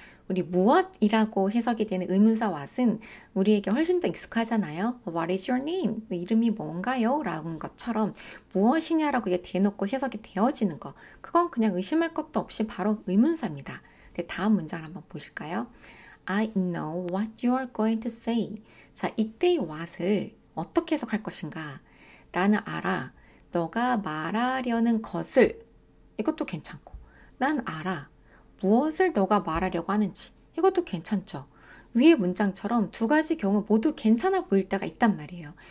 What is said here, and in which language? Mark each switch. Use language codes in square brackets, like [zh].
[ko] 우리 무엇이라고 해석이 되는 의문사 what은 우리에게 훨씬 더 익숙하잖아요. [en] What is your name? [ko] 이름이 뭔가요? 라는 것처럼 무엇이냐라고 대놓고 해석이 되어지는 거. 그건 그냥 의심할 것도 없이 바로 의문사입니다. 네, 다음 문장을 한번 보실까요? [en] I know what you are going to say. [ko] 자, 이때의 what을 어떻게 해석할 것인가? 나는 알아. 너가 말하려는 것을. 이것도 괜찮고. 난 알아. 무엇을 너가 말하려고 하는지. 이것도 괜찮죠. 위의 문장처럼 두 가지 경우 모두 괜찮아 보일 때가 있단 말이에요.